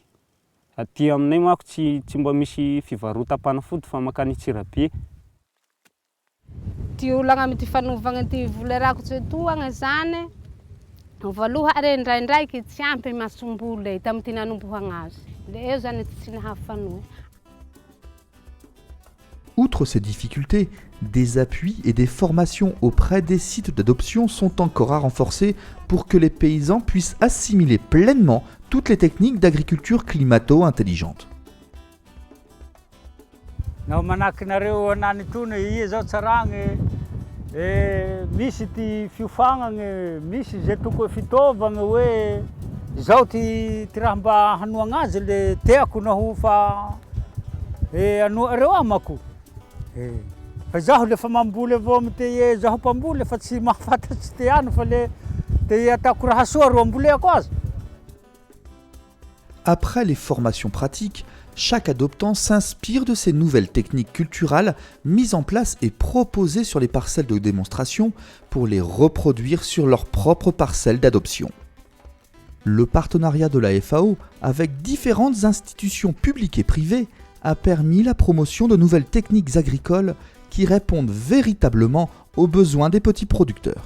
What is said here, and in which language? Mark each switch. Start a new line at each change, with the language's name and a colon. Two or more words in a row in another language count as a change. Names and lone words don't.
Malagasy: Aty aminay manko tsy mba misy fivarotam-panafody fa mankany Antsirabe. Ty olagna amin'ny ty fanaovagna ty vola rakotra toagna zany, voaloha are ndraindraiky tsy ampy masomboly tamin'ny ty nanombohagna azy.
French: Outre ces difficultés, des appuis et des formations auprès des sites d'adoption sont encore à renforcer pour que les paysans puissent assimiler pleinement toutes les techniques d'agriculture climato-intelligente.
Malagasy: Izao ty raha mba hanoagna azy le teako naho fa anoareo amako. Fa zaho lefa mamboly avao amin'ny te zaho mpamboly fa tsy mahafantatsy te ano fa le te ataoko raha soa ro amboleko azy.
French: Après les formations pratiques, chaque adoptant s'inspire de ces nouvelles techniques culturales mises en place et proposées sur les parcelles de démonstration pour les reproduire sur leurs propres parcelles d'adoption. Le partenariat de la FAO avec différentes institutions publiques et privées a permis la promotion de nouvelles techniques agricoles qui répondent véritablement aux besoins des petits producteurs.